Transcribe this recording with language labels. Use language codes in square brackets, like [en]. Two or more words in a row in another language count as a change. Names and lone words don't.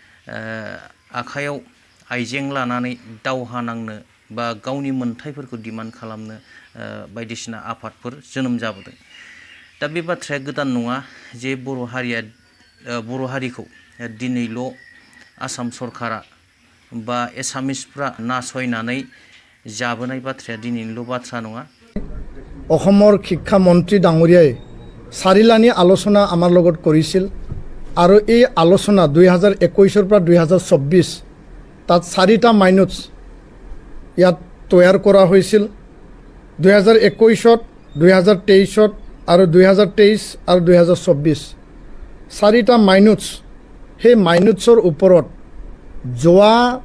[brx] आखायाव आइजें लानानै दावहा नांनो बा गावनि मोनथायफोरखौ डिमान्ड खालामनो बायदिसिना आफादफोर जोनोम जाबोदों दा बे बाथ्राया गोदान नङा जे बर' हारिखौ दिनैल' आसाम सरकारा बा एसामिसफ्रा नासयनानै जाबोनाय बाथ्राया दिनैनिल' बाथ्रा नङा [as] অসমৰ শিক্ষা মন্ত্ৰী ডাঙৰীয়াই চাৰিলানি আলোচনা আমাৰ লগত কৰিছিল আৰু এই আলোচনা 2021 পৰা 2024 তাত 4টা মাইনুটছ ইয়াত তৈয়াৰ কৰা হৈছিল 2021 2023 আৰু 2023 আৰু 2024 4টা মাইনুটছ সেই মাইনুটছৰ ওপৰত যোৱা